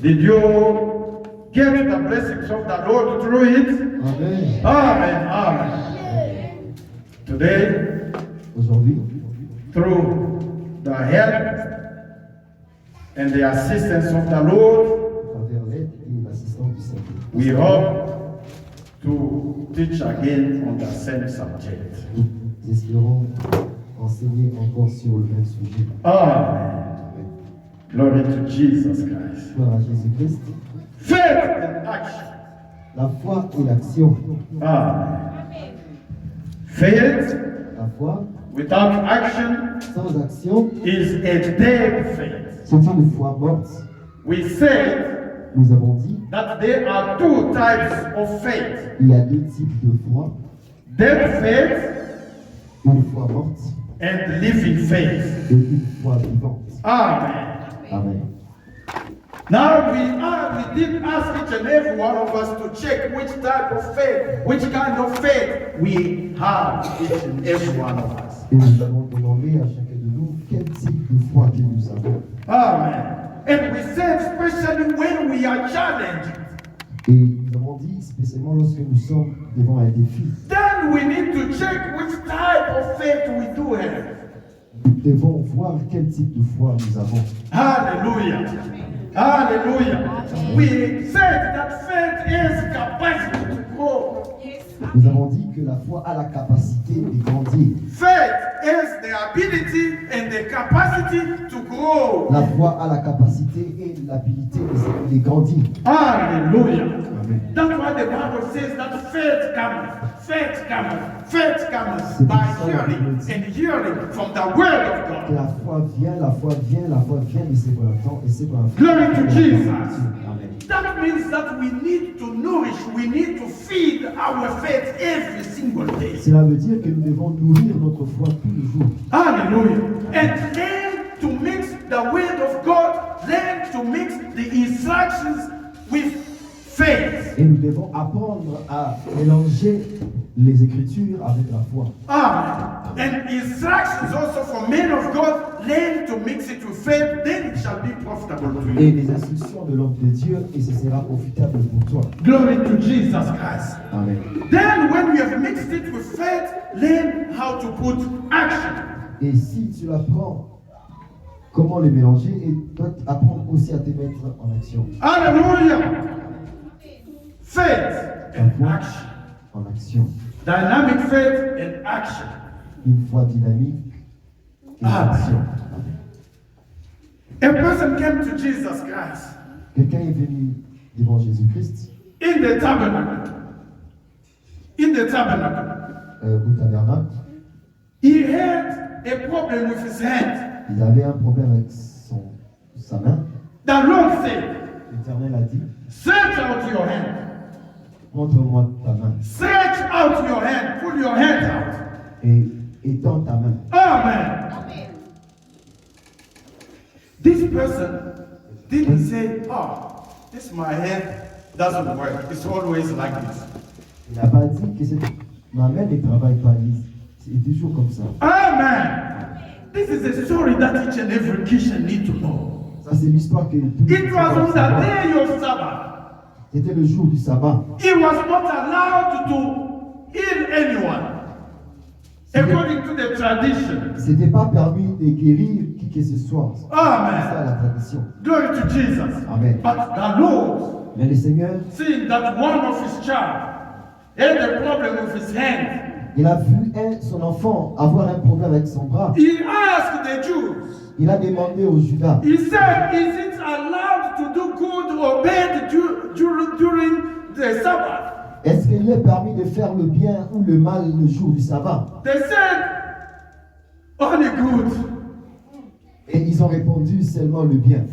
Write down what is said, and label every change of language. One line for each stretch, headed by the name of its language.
English: Did you get the blessings of the Lord through it? Amen. Amen. Amen. Today,
French: Aujourd'hui,
English: through the help and the assistance of the Lord,
French: à travers l'aide et l'assistance du Saint-Esprit,
English: we hope to teach again on the same subject.
French: nous espérons enseigner encore sur le même sujet.
English: Amen. Glory to Jesus Christ.
French: Gloire à Jésus-Christ.
English: Faith and action.
French: La foi et l'action.
English: Amen. Faith
French: La foi
English: without action
French: sans action,
English: is a dead faith.
French: c'est une foi morte.
English: We said
French: Nous avons dit
English: that there are two types of faith.
French: qu'il y a deux types de foi.
English: Dead faith
French: Une foi morte
English: and living faith.
French: et une foi vivante. Amen. Amen.
English: Now we did ask each and every one of us to check which type of faith, which kind of faith we have, each and every one of us.
French: Et nous avons demandé à chacun de nous quel type de foi que nous avons. Amen.
English: And we said, especially when we are challenged,
French: Et nous avons dit, spécialement lorsque nous sommes devant un défi,
English: then we need to check which type of faith we do have.
French: nous devons voir quel type de foi nous avons.
English: Hallelujah. Hallelujah. We said that faith is capacity to grow.
French: Nous avons dit que la foi a la capacité de grandir.
English: Faith is the ability and the capacity to grow.
French: La foi a la capacité et l'habilité de grandir.
English: Hallelujah. Amen. That's why the Bible says that faith comes by hearing and hearing from the word of God.
French: La foi vient de ses volontés et c'est par la foi.
English: Glory to Jesus. Amen. That means that we need to nourish, we need to feed our faith every single day.
French: Cela veut dire que nous devons nourrir notre foi tous les jours.
English: Hallelujah. And learn to mix the word of God, learn to mix the instructions with faith.
French: Et nous devons apprendre à mélanger les Écritures avec la foi.
English: Amen. And instructions also for men of God, learn to mix it with faith, then shall be profitable to you.
French: Et les instructions de l'homme de Dieu, et ce sera profitable pour toi.
English: Glory to Jesus Christ. Amen. Then when we have mixed it with faith, learn how to put action.
French: Et si tu apprends comment les mélanger, et toi apprendre aussi à te mettre en action.
English: Hallelujah. Faith and action.
French: En action.
English: Dynamic faith and action.
French: Une foi dynamique et action.
English: A person came to Jesus Christ.
French: Quelqu'un est venu devant Jésus-Christ.
English: In the tabernacle. In the tabernacle.
French: Au tabernacle.
English: He had a problem with his hand.
French: Il avait un problème avec sa main.
English: The Lord said,
French: L'Éternel a dit,
English: stretch out your hand.
French: montre-moi ta main
English: Stretch out your hand. Pull your hand out.
French: et étends ta main. Amen.
English: This person didn't say, oh, this my hand doesn't work. It's always like this.
French: Il n'a pas dit que ma main ne travaille pas. C'est toujours comme ça. Amen.
English: This is a story that each and every Christian need to know.
French: Ça, c'est l'histoire que tout
English: It was on the day of Sabbath.
French: C'était le jour du sabbat.
English: He was not allowed to heal anyone. According to the tradition.
French: C'était pas permis de guérir qui que ce soit. Amen. C'est ça la tradition.
English: Glory to Jesus. Amen. But the Lord,
French: Mais le Seigneur,
English: seeing that one of his child had a problem with his hand,
French: il a vu son enfant avoir un problème avec son bras.
English: he asked the Jews,
French: Il a demandé aux Judas,
English: he said, is it allowed to do good or bad during the Sabbath?
French: est-ce qu'il est permis de faire le bien ou le mal le jour du sabbat?
English: They said, only good.
French: Et ils ont répondu seulement le bien.